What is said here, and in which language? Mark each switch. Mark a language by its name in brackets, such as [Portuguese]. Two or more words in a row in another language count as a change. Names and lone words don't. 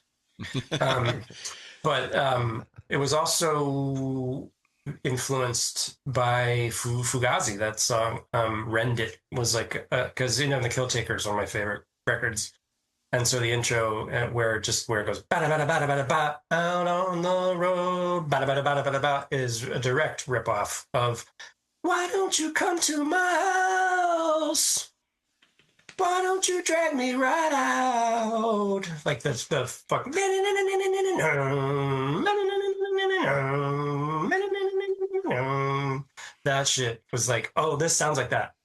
[English] Um, but it was also influenced by Fugazi. That song, "Rend It," was like, because the Kill Taker is one of my favorite records. And so the intro, where it goes bada bada bada bada ba out on the road bada bada bada bada ba, is a direct ripoff of "Why Don't You Come to My House? Why don't you drag me right out?" Like the fuck. That shit was like, oh, this sounds like that.